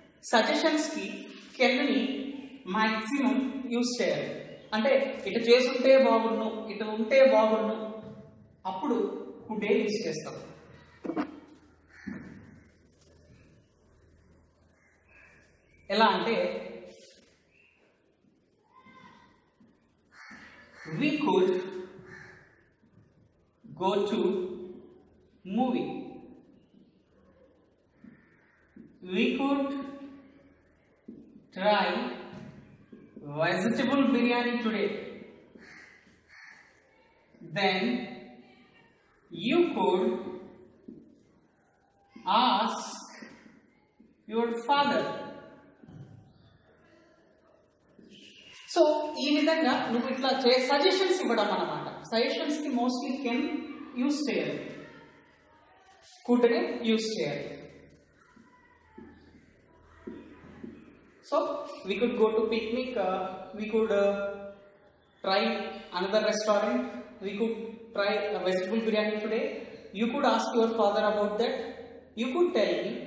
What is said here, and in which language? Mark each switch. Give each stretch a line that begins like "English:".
Telugu: సజెషన్స్కి Kenni maximum use చేయాలి. అంటే ఇటు చేసుంటే బాగుండు, ఇటు ఉంటే బాగుండు, అప్పుడు కుడే యూజ్ చేస్తాం. ఎలా అంటే
English: we could go to movie, we could try vegetable biryani today, then you could ask your father.
Telugu: So ఈ విధంగా నువ్వు ఇట్లా సజెషన్స్ ఇవ్వడం అన్నమాట. సజెషన్స్ కి మోస్ట్లీ కెన్ యూస్ చేయాలి, కుడ్ ని యూస్ చేయాలి.
English: So we could go to picnic, we could try another restaurant, we could try a vegetable biryani today, you could ask your father about that, you could tell me.